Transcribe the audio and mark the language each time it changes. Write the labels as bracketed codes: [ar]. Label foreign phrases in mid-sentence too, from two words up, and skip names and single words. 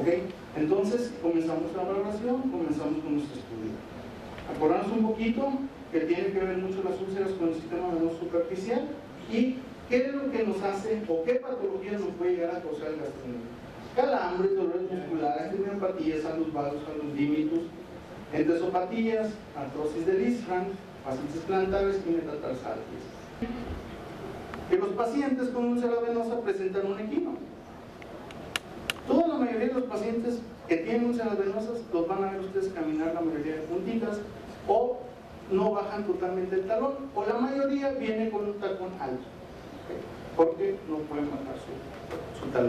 [es] Entonces comenzamos la valoración, comenzamos con nuestro estudio. Acordamos un poquito que tiene que ver mucho las úlceras con el sistema venoso superficial y qué es lo que nos hace o qué patología nos puede llegar a causar el gastrocnemio. Calambres, dolores musculares, tendinopatías, salus vagus, salus limitus, entesopatías, artrosis del isfran, fascitis plantares y metatarsalgias. Que los pacientes con úlcera venosa presentan un equino. Toda la mayoría de los pacientes que tienen úlceras venosas los van a ver ustedes caminar la mayoría de puntitas o no bajan totalmente el talón, o la mayoría viene con un tacón alto, porque no pueden bajar su talón.